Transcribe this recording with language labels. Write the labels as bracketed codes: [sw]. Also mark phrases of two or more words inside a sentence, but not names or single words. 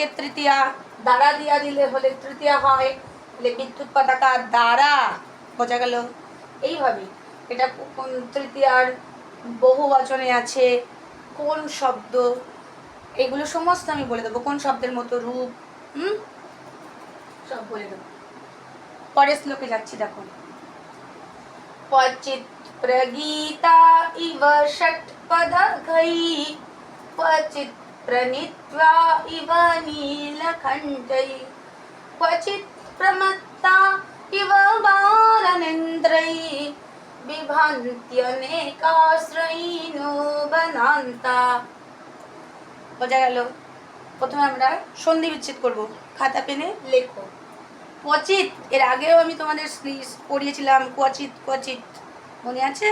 [bn] তৃতীয়া, দ্বারা দিয়া দিলে হলে তৃতীয়া হয়, তাহলে বিদ্যুৎ পতাকা দ্বারা, বোঝা গেল? এইভাবে এটা কোন তৃতীয়ার বহু বচনে আছে, কোন শব্দ, এগুলো সমস্ত আমি বলে দেবো, কোন শব্দের মতো রূপ, সব বলে দেবো। পরের শ্লোকে যাচ্ছি, দেখো। [sa] क्वचित् प्रगीता इव षट्पदघै क्वचित् प्रणीत्वा इव नीलकण्ठै क्वचित् प्रमत्ता इव बालनेन्द्रै বিভান্ত্যনেকাশ্রয়িণো বনান্তা। [bn] বোঝা গেল? প্রথমে আমরা সন্ধি বিচ্ছেদ করব, খাতা পেনে লেখো। ক্বচিৎ, এর আগেও আমি তোমাদের পড়িয়েছিলাম ক্বচিৎ ক্বচিৎ, মনে আছে?